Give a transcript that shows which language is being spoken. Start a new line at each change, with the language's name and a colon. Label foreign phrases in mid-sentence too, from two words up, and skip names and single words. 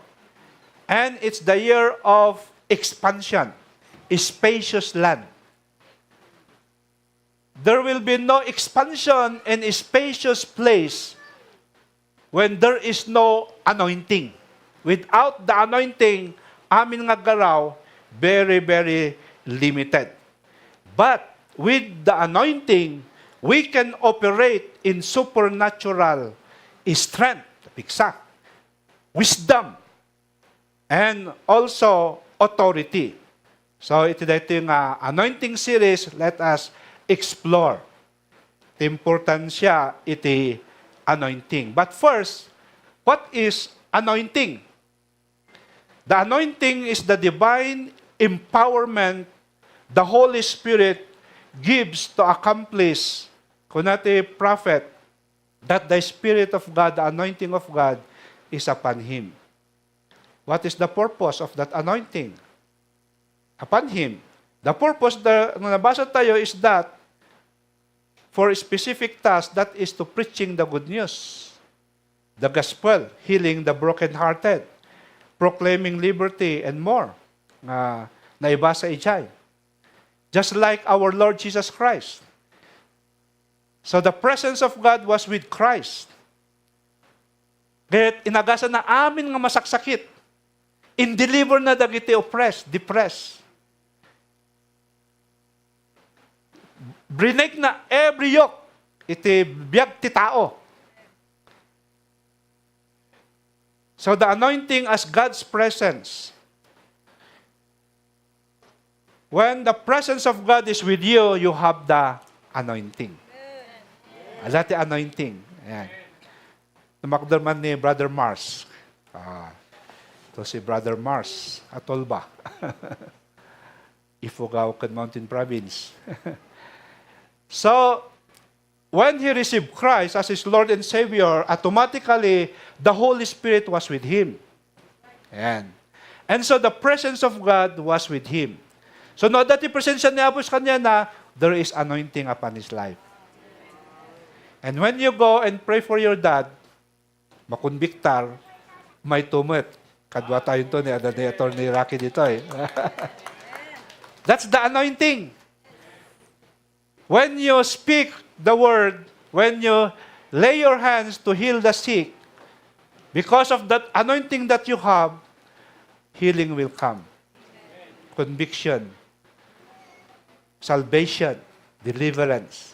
English: And it's the year of expansion, a spacious land. There will be no expansion in a spacious place when there is no anointing. Without the anointing,
Iloko: amin nga garaw,
English: very, very limited. But with the anointing, we can operate in supernatural strength, bigsa, wisdom, and also authority. So
Filipino: ito yung
English: anointing series, let us explore the
Iloko: importansya iti
English: anointing. But first, what is anointing? The anointing is the divine empowerment the Holy Spirit gives to accomplish, kunati prophet, that the Spirit of God, the anointing of God, is upon him. What is the purpose of that anointing? Upon him. The purpose
Iloko: na nabasa tayo
English: is that for a specific task, that is to preaching the good news, the gospel, healing the brokenhearted, proclaiming liberty, and more.
Iloko: Naibasa ijay.
English: Just like our Lord Jesus Christ. So the presence of God was with Christ.
Iloko: Kaya inagasan na amin nga masaksakit. In-deliver na dagiti oppressed, depressed. Brinig na
English: every yoke,
Iloko: iti biyag ti tao.
English: So the anointing as God's presence. When the presence of God is with you, you have the anointing.
Iloko: Alati anointing. Ayan. Tumakderman ni Brother Mars. Ito si Brother Mars, Atolba. Ifugao, Mountain Province.
English: So, when he received Christ as his Lord and Savior, automatically, the Holy Spirit was with him.
Iloko: Ayan.
English: And so, the presence of God was with him. So, no,
Filipino: dati presensya niya po sa kanya na
English: there is anointing upon his life. And when you go and pray for your dad,
Iloko: makonbiktar, may tumit. Kadwa tayo ito ni Atty. Rocky dito eh.
English: That's the anointing. When you speak the word, when you lay your hands to heal the sick, because of that anointing that you have, healing will come. Conviction, salvation, deliverance.